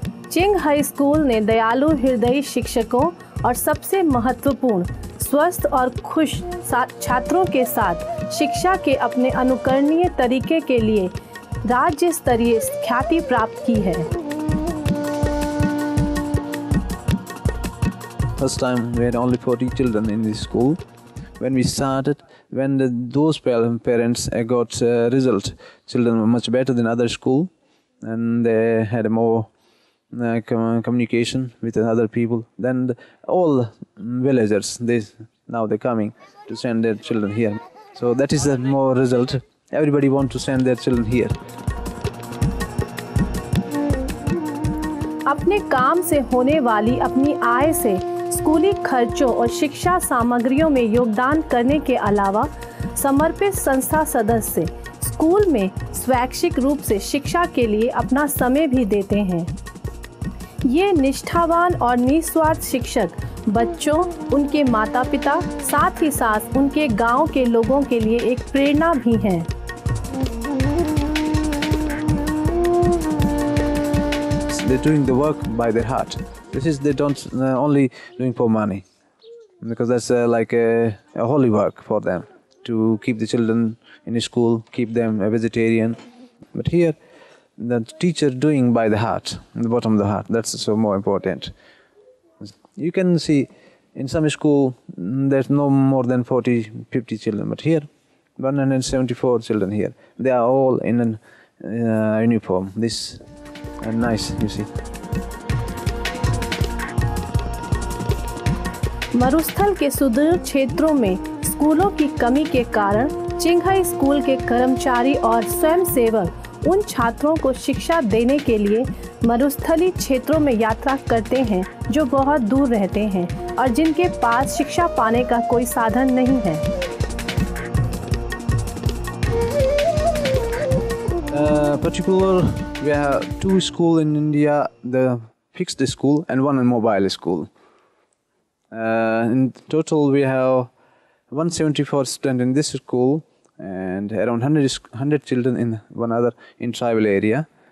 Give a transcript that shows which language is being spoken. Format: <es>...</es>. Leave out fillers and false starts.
<hi>चिंगहाई school ने दयालु हृदयी शिक्षकों और सबसे महत्वपूर्ण स्वस्थ और खुश छात्रों के साथ शिक्षा के अपने अनुकरणीय तरीके के लिए राज्य स्तरीय ख्याति प्राप्त की है।</hi> <en>First time we had only 40 children in this school. When we started, when those parents got result, children were much better than other school, and they had more communication with other people. Then all villagers, they're coming to send their children here. So that is the more result. Everybody want to send their children here.</en> <hi>अपने काम से होने वाली अपनी आय से स्कूली खर्चों और शिक्षा सामग्रियों में योगदान करने के अलावा समर्पित संस्था सदस्य स्कूल में स्वैच्छिक रूप से शिक्षा के लिए अपना समय भी देते हैं। ये निष्ठावान और निस्वार्थ शिक्षक बच्चों, उनके माता पिता, साथ ही साथ उनके गांव के लोगों के लिए एक प्रेरणा भी हैं।</hi> <en>They're doing the work by their heart. This is they don't only doing for money, because that's like a holy work for them to keep the children in school, keep them a vegetarian. But here, the teacher doing by the heart, the bottom of the heart. That's so more important. You can see in some school there's no more than 40-50 children, but here 174 children here. They are all in an uniform. This nice, you see.</en> <hi>मरुस्थल के सुदूर क्षेत्रों में स्कूलों की कमी के कारण चिंगहाई स्कूल के कर्मचारी और स्वयंसेवक उन छात्रों को शिक्षा देने के लिए मरुस्थली क्षेत्रों में यात्रा करते हैं जो बहुत दूर रहते हैं और जिनके पास शिक्षा पाने का कोई साधन नहीं है।</hi> <en>Particular, we have 2 schools in India, the fixed school and 1 mobile school. In total, we have 174 students in this school and around 100 children in one other in tribal area.</en>